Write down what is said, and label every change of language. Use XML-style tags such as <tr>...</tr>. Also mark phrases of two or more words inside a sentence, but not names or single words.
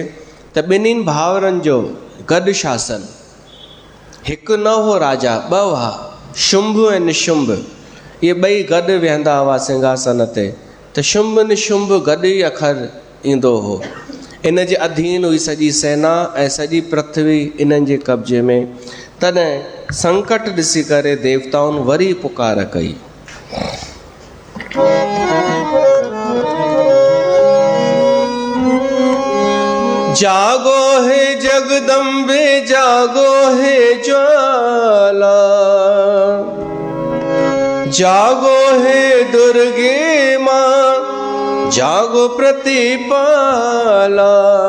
<sd>त ॿिन्हिनि भाउरनि जो गॾु शासन, हिकु न हो राजा, ॿ हुआ, शुंभ ऐं निशुंभ। इहे ॿई गॾु वेहंदा हुआ सिंघासन ते, त शुंभ निशुंभ गॾु ई अखर ईंदो हो। इन जे अधीन हुई सॼी सेना ऐं सॼी पृथ्वी इन्हनि जे कब्जे में। तॾहिं संकट ॾिसी करे देवताउनि वरी पुकार कई।</sd> <hi>जागो हे जगदम्बे, जागो हे ज्वाला, जागो हे दुर्गे माँ, जागो प्रतिपाला।</hi>